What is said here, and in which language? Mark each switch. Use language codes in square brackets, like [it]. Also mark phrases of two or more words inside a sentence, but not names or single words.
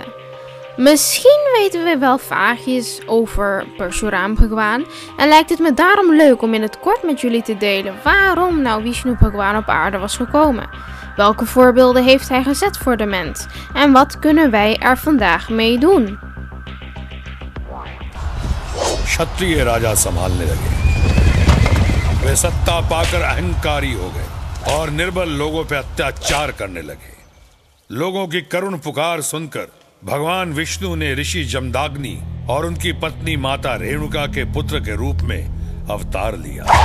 [nl] Misschien weten we wel vaagjes over Parshuram Bhagavan en lijkt het me daarom leuk om in het kort met jullie te delen waarom nou Vishnu Bhagavan op aarde was gekomen. Welke voorbeelden heeft hij gezet voor de mens en wat kunnen wij er vandaag mee doen? [hi] क्षत्रिय राजा संभालने लगे। वे सत्ता पाकर अहंकारी हो गए और निर्बल लोगों पर अत्याचार करने लगे। लोगों की करुण पुकार सुनकर भगवान विष्णु ने ऋषि जमदाग्नि और उनकी पत्नी माता रेणुका के पुत्र के रूप में अवतार लिया।